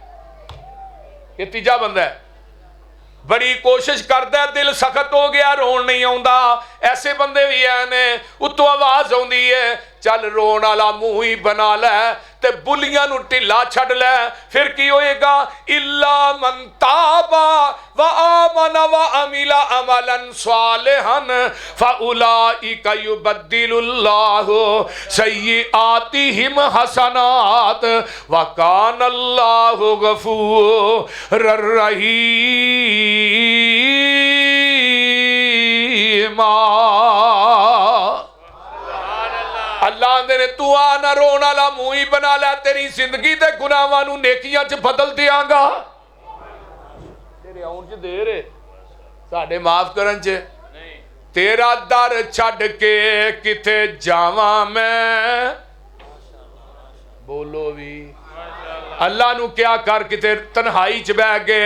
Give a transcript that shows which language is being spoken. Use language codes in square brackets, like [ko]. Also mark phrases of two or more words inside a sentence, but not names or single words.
[hi] ये तीजा बंदा है, बड़ी कोशिश करता है, दिल सख्त हो गया, [pa] ਰੋਣ ਨਹੀਂ ਆਉਂਦਾ। [hi] ऐसे बंदे भी हैं, [pa] ਉੱਤੋਂ ਆਵਾਜ਼ ਆਉਂਦੀ ਹੈ, ਚੱਲ ਰੋਣ ਵਾਲਾ ਮੂੰਹ ਹੀ ਬਣਾ ਲੈ ਤੇ ਬੁੱਲ੍ਹੀਆਂ ਨੂੰ ਢਿੱਲਾ ਛੱਡ ਲੈ, ਫਿਰ ਕੀ ਹੋਏਗਾ? [ar] إلا من تاب وآمن وعمل عملا صالحا فأولئك يبدل الله سيئاتهم حسنات وكان الله غفورا رحيما. [pa] ਅੱਲ੍ਹਾ ਆਂਹਦੇ ਨੇ ਤੂੰ ਆ ਨਾ ਰੋਣ ਵਾਲਾ ਮੂੰਹ ਹੀ ਬਣਾ ਲੈ, ਤੇਰੀ ਜ਼ਿੰਦਗੀ ਦੇ ਗੁਨਾਹਾਂ ਨੂੰ ਨੇਕੀਆਂ ਚ ਬਦਲ ਦਿਆਂਗਾ। ਤੇਰੇ ਆਉਣ ਚ ਦੇਰ ਹੈ, ਸਾਡੇ ਮਾਫ਼ ਕਰਨ ਚ। ਤੇਰਾ ਦਰ ਛੱਡ ਕੇ ਕਿੱਥੇ ਜਾਵਾਂ ਮੈਂ, ਬੋਲੋ ਭੀ ਅੱਲ੍ਹਾ ਨੂੰ ਕਿਆ ਕਰ ਕਿੱਥੇ ਤਨਹਾਈ ਚ ਬਹਿ ਗਏ।